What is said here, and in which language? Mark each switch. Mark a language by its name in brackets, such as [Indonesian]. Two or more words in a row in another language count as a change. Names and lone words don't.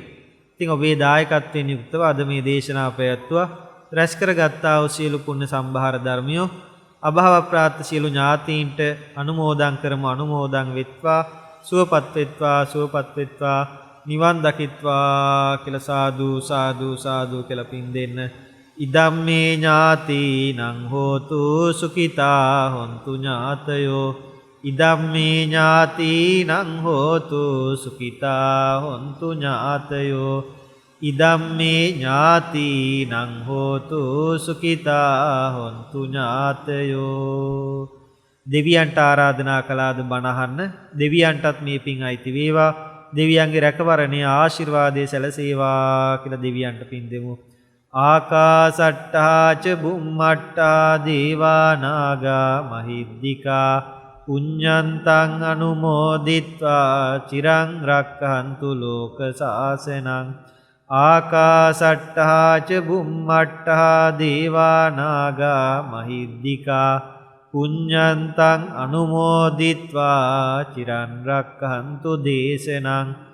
[Sinhala] ඉතින් ඔබේ දායකත්වයෙන් යුක්තව අද මේ දේශනාව පැවැත්වුවා. රැස් කරගත්තා වූ සියලු පුණ්‍ය සම්භාර ධර්මියෝ අභාව ප්‍රාර්ථ සියලු ඥාතීන්ට අනුමෝදන් කරමු. අනුමෝදන් වෙත්වා, සුවපත් වෙත්වා, සුවපත් වෙත්වා, නිවන් දකිත්වා කියලා සාදු සාදු සාදු කියලා පින් දෙන්න. [Pali] ඉදම්මේ ඥාතිනං හෝතු සුඛිතා හොන්තු ඥාතයෝ. ඉදම්මේ ඥාතිනං හෝතු සුඛිතා හොන්තු ඥාතයෝ. ඉදම්මේ ඥාතිනං හෝතු සුඛිතා හොන්තු ඥාතයෝ. [Sinhala] දෙවියන්ට ආරාධනා කළාද බණ අහන්න. දෙවියන්ටත් මේ පින් අයිති වේවා. දෙවියන්ගේ රැකවරණේ ආශිර්වාදයේ සැලසේවා කියලා දෙවියන්ට පින් දෙමු. [Pali] ආකාසට්ටා ච බුම්මට්ටා දේවා නාග මහිද්దికා පුඤ්ඤන්තං අනුමෝදිත්වා චිරං රක්ඛන්තු ලෝක සාසනං. ආකාසට්ටා ච බුම්මට්ටා දේවා නාග මහිද්దికා පුඤ්ඤන්තං අනුමෝදිත්වා චිරං රක්ඛන්තු දේශනං.